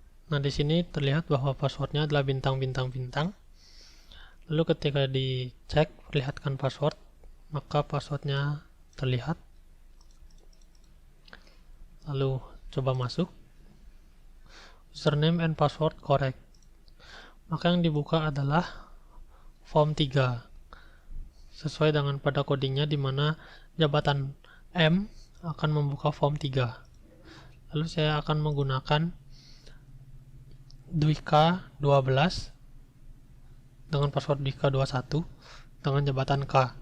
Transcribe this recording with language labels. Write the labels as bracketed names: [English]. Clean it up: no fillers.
[Indonesian] Nah, di sini terlihat bahwa passwordnya adalah bintang-bintang-bintang. Lalu ketika dicek perlihatkan password, maka passwordnya terlihat. Lalu coba masuk. [English] Username and password correct. [Indonesian] Maka yang dibuka adalah form 3. Sesuai dengan pada codingnya di mana jabatan M akan membuka form 3. Lalu saya akan menggunakan Dwika 12 dengan password Dwika 21 dengan jabatan K.